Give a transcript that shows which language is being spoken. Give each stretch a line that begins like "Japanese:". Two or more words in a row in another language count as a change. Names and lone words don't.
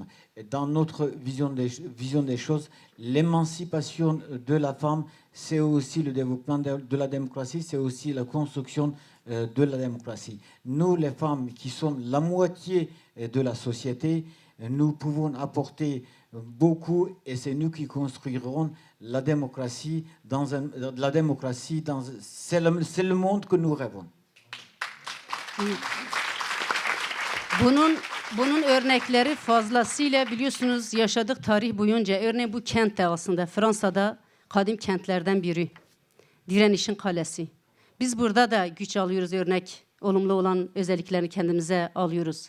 French: Et dans notre vision des choses, l'émancipation de la femme, c'est aussi le développement de la démocratie, c'est aussi la construction de la démocratie. Nous, les femmes qui sommes la moitié de la société, nous pouvons apporter beaucoup et c'est nous qui construirons la démocratie c'est le monde que nous rêvons.
Turkish: Bunun örnekleri fazlasıyla biliyorsunuz yaşadık tarih boyunca. Örneğin bu kent de aslında Fransa'da kadim kentlerden biri. Direnişin kalesi. Biz burada da güç alıyoruz, örnek olumlu olan özelliklerini kendimize alıyoruz.